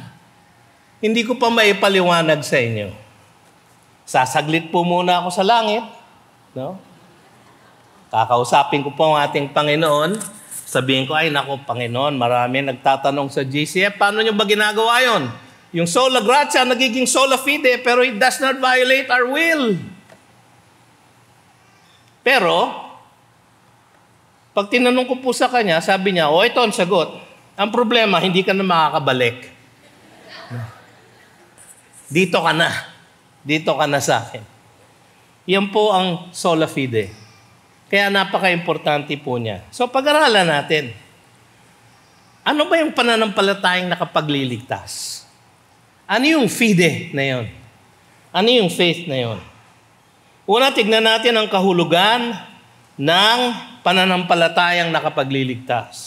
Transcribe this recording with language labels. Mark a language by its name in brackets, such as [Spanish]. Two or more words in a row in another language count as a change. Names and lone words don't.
[Filipino] Hindi ko pa maipaliwanag sa inyo. Sasaglit po muna ako sa langit. No? Kakausapin ko po ang ating Panginoon. Sabihin ko, ay naku, Panginoon, marami nagtatanong sa GCF, paano nyo ba ginagawa yon? Yung [Latin] sola gratia, [Filipino] nagiging [Latin] sola fide, [English] pero it does not violate our will. [Filipino] Pero, pag tinanong ko po sa kanya, sabi niya, ito ang sagot. Ang problema, hindi ka na makakabalik. Dito ka na. Dito ka na sa akin. Yan po ang [Latin] sola fide. [Filipino] Kaya napaka-importante po niya. So, pag-aralan natin. Ano ba yung pananampalatayang nakapagliligtas? Ano yung fide na yon? Ano yung faith na yun? Una, tignan natin ang kahulugan ng pananampalatayang nakapagliligtas.